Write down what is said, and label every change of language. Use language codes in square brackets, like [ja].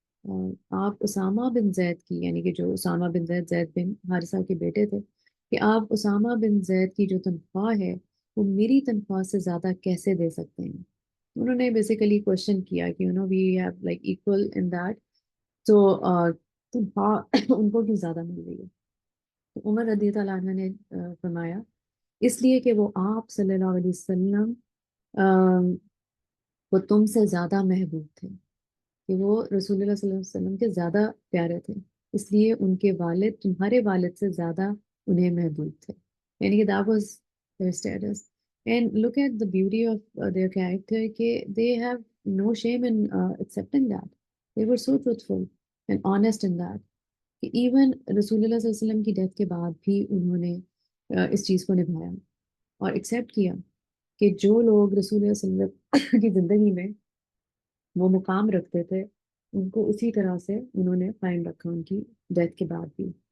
[ur] آپ اسامہ بن زید کی، یعنی کہ جو اسامہ بن زید زید بن حارثہ کے بیٹے تھے، کہ آپ اسامہ بن زید کی جو تنخواہ ہے وہ میری تنخواہ سے زیادہ کیسے دے سکتے ہیں؟ انہوں نے بیسیکلی کوشچن کیا کہ [en] we have like equal in that, [ur] تو تنخواہ ان کو کیوں زیادہ مل رہی ہے؟ تو عمر رضی اللہ عنہ نے فرمایا اس لیے کہ وہ آپ صلی اللہ علیہ وسلم وہ تم سے زیادہ محبوب تھے، کہ وہ رسول اللہ صلی اللہ علیہ وسلم کے زیادہ پیارے تھے، اس لیے ان کے والد تمہارے والد سے زیادہ انہیں محبوب تھے، یعنی کہ [en] that was their status. And look at the beauty of their character کہ they have no shame in accepting that. They were so truthful and honest in that [ur] کہ ایون رسول اللہ صلی اللہ علیہ وسلم کی ڈیتھ کے بعد بھی انہوں نے اس چیز کو نبھایا اور ایکسیپٹ کیا کہ جو لوگ رسول اللہ صلی اللہ علیہ وسلم کی زندگی میں وہ مقام رکھتے تھے ان کو اسی طرح سے انہوں نے قائم رکھا ان کی ڈیتھ کے بعد بھی.